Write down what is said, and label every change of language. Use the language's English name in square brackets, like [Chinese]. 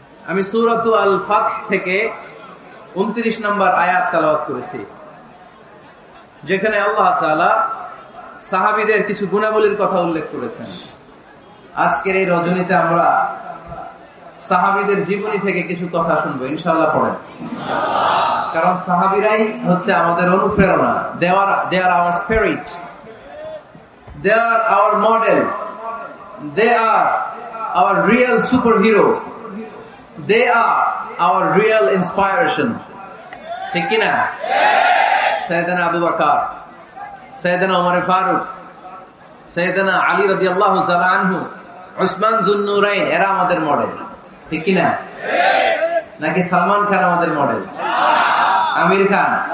[Bangla] আমি সূরাতুল আল ফাতহ থেকে 29 নম্বর আয়াত তেলাওয়াত করেছি, যেখানে আল্লাহ তাআলা সাহাবীদের কিছু গুণাবলীর কথা উল্লেখ করেছেন। আজকের এই রজনীতে আমরা সাহাবীদের জীবনী থেকে কিছু কথা শুনবো, ইনশাআল্লাহ। পড়েন, কারণ সাহাবীরাই হচ্ছে আমাদের অনুপ্রেরণা। [English] They are our spirit, they are our model, they are our real superhero, they are our real inspiration. [Bangla] ঠিক কি না? সাইয়েদনা আবু বকর, সাইয়েদনা ওমর ফারুক, সাইয়েদনা আলী রাদিয়াল্লাহু তাআলা আনহু, উসমান যুন্নুরাইন, এরা আমাদের মডেল। ঠিক কি না? নাকি সালমান খান আমাদের মডেল? আমির খান?